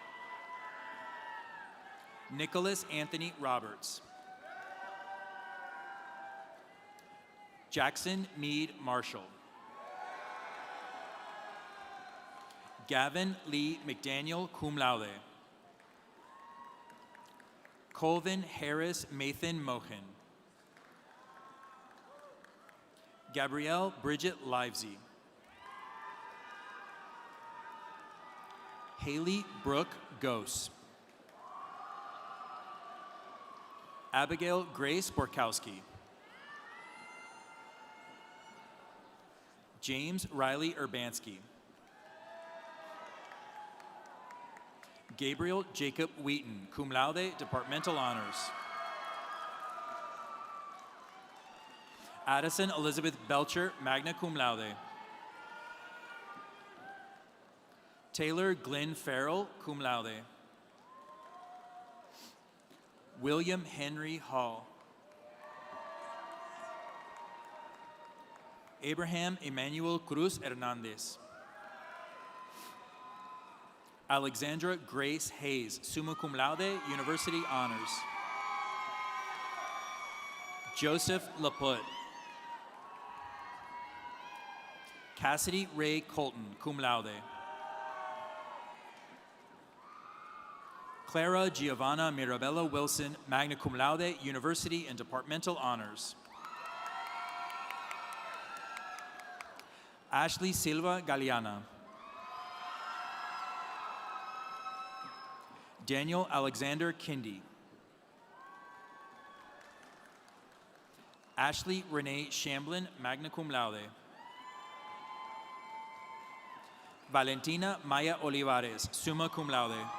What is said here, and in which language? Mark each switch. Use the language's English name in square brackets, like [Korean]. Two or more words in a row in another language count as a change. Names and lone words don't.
[English] Nicholas Anthony Roberts. Jackson Meade Marshall. Gavin Lee McDaniel, [Latin] cum laude. [English] Colvin Harris Mathan Mohin. Gabrielle Bridget Livesey. Haley Brooke Gose. Abigail Grace Borkowski. James Riley Urbanski. Gabriel Jacob Wheaton, [Latin] cum laude, [English] departmental honors. Addison Elizabeth Belcher, [Latin] magna cum laude. [English] Taylor Glenn Farrell, [Latin] cum laude. [English] William Henry Hall. Abraham Emmanuel Cruz Hernandez. Alexandra Grace Hayes, [Latin] summa cum laude, [English] university honors. Joseph Laputte. Cassidy Ray Colton, [Latin] cum laude. [English] Clara Giovanna Mirabella Wilson, [Latin] magna cum laude, [English] university and departmental honors. Ashley Silva Galeana. Daniel Alexander Kindy. Ashley Renee Shamblin, [Latin] magna cum laude. [English] Valentina Maya Olivares, [Latin] summa cum laude.